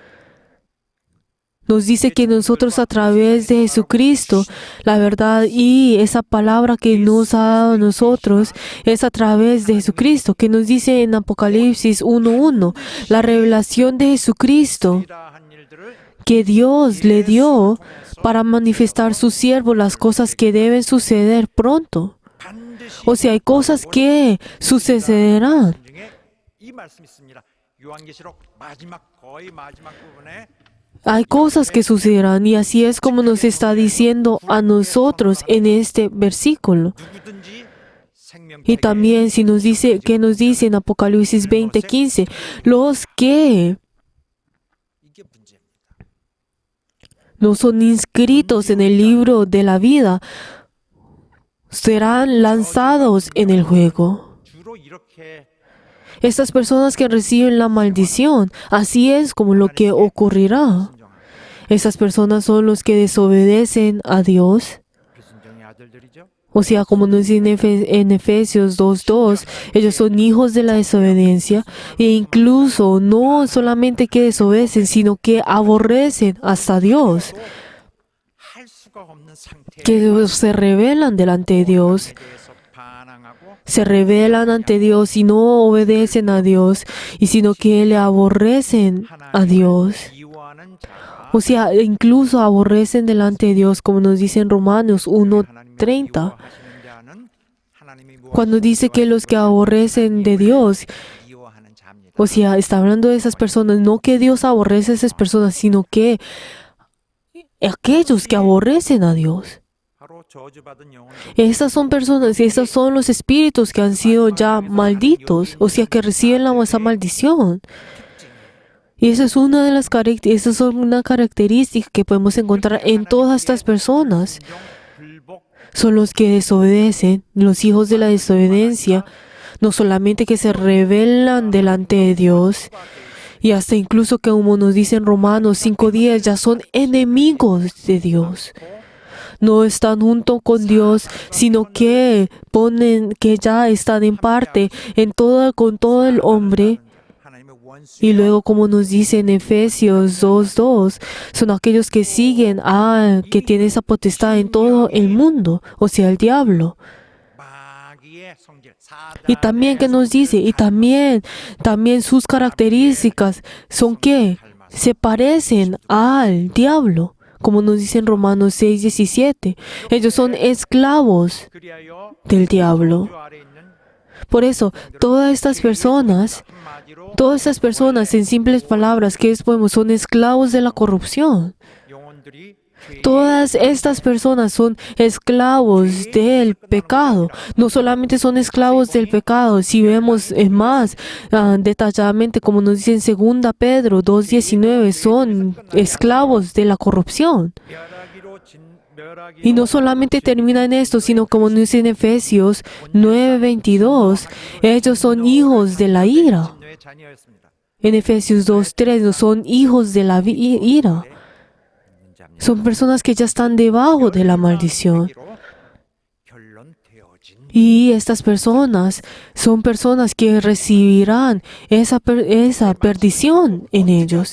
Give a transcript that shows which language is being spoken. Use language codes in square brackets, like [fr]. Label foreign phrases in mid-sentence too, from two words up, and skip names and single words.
[es] Nos dice que nosotros a través de Jesucristo, la verdad y esa palabra que nos ha dado a nosotros es a través de Jesucristo, que nos dice en Apocalipsis 1:1, la revelación de Jesucristo [ko] 이러한 일들을 [es] que Dios le dio para manifestar su siervo las cosas que deben suceder pronto. [ko] 반드시 [es] O sea, hay cosas que sucederán. [ko] 중에 이 말씀이 있습니다. 요한계시록 거의 마지막 부분에 [es] Hay cosas que sucederán y así es como nos está diciendo a nosotros en este versículo. [ko] 누구든지 생명책에 [es] Y también si nos dice, ¿qué nos dice en Apocalipsis 20:15? Los que [ko] 이게 문제입니다. [es] no son inscritos en el libro de la vida, serán lanzados en el fuego. [ko] 주로 이렇게 [es] Estas personas que reciben la maldición, así es como lo que ocurrirá. Estas personas son los que desobedecen a Dios. [ko] 불순종의 아들들이죠. [es] O sea, como nos dice en Efesios 2:2, ellos son hijos de la desobediencia e incluso no solamente que desobedecen, sino que aborrecen hasta Dios, [ko] 할 수가 없는 상태에 [es] que se rebelan delante de Dios, [ko] 대해서 반항하고 [es] se rebelan ante Dios y no obedecen a Dios, y sino que le aborrecen a Dios. [ko] 미워하는 자가 [es] O sea, incluso aborrecen delante de Dios, como nos dice en Romanos 1:30. [ko] 미워하시는 자는 하나님이 [es] Cuando dice que los que aborrecen de Dios, [ko] 미워하는 자입니다. [es] o sea, está hablando de esas personas, no que Dios aborrece a esas personas, sino que aquellos que aborrecen a Dios. [ko] 바로 저주받은 영혼 [es] Esas son personas, esos son los espíritus que han sido ya malditos, o sea, que reciben esa maldición. Y esa es una de las esas son una característica que podemos encontrar en todas estas personas. [ko] 불복 [es] Son los que desobedecen, los hijos de la desobediencia, no solamente que se rebelan delante de Dios, y hasta incluso que como nos dice en Romanos 5:10, ya son enemigos de Dios. No están junto con Dios, sino que que ya están en parte con todo el hombre. [ko] 하나님의 원수 [es] Y luego, como nos dice en Efesios 2:2, son aquellos que siguen que tiene esa potestad en todo el mundo, o sea, el diablo. [ko] 마귀의 성질 [es] Y también que nos dice, y también sus características son que se parecen al diablo, como nos dice en Romanos 6:17. Ellos son esclavos [ko] 그리하여 [es] del diablo. [ko] 주 아래 있는 [es] Por eso, todas estas personas, en simples palabras, ¿qué es? Pues, son esclavos de la corrupción. [ko] 영혼들이 [es] Todas estas personas son esclavos del pecado. No solamente son esclavos del pecado, si vemos más detalladamente, como nos dice en 2 Pedro 2:19, son esclavos de la corrupción. Y no solamente termina en esto, sino como nos dice en Efesios 9:22, ellos son hijos de la ira. [ko] 진노의 자녀였습니다. [es] En Efesios 2:3, no son hijos de la ira. Son personas que ya están debajo de la maldición. [ko] 결론되어진 [es] Y estas personas son personas que recibirán esa perdición en ellos.